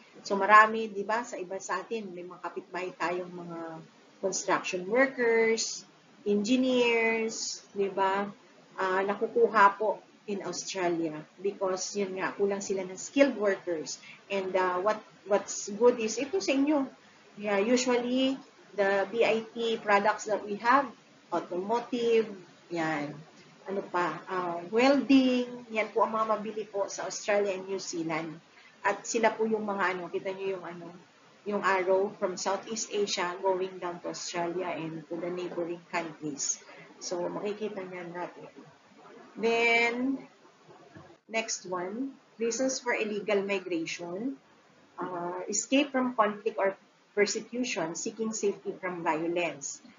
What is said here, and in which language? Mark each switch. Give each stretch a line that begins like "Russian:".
Filipino: So, marami, di ba, sa iba sa atin, may mga kapitbahay tayong mga construction workers, engineers, di ba, nakukuha po in Australia because, yun nga, kulang sila ng skilled workers.
English: And what's good is, ito sa inyo. Yeah, usually, the BIT products that we have, automotive, yan.
Filipino: Ano pa? Welding, yan po ang mga mabili po sa Australia and New Zealand. At sila po yung mga kita nyo yung arrow
English: from Southeast Asia going down to Australia and to the neighboring countries.
Filipino: So, makikita nyo natin.
English: Then, next one, reasons for illegal migration, escape from conflict or persecution, seeking safety from violence.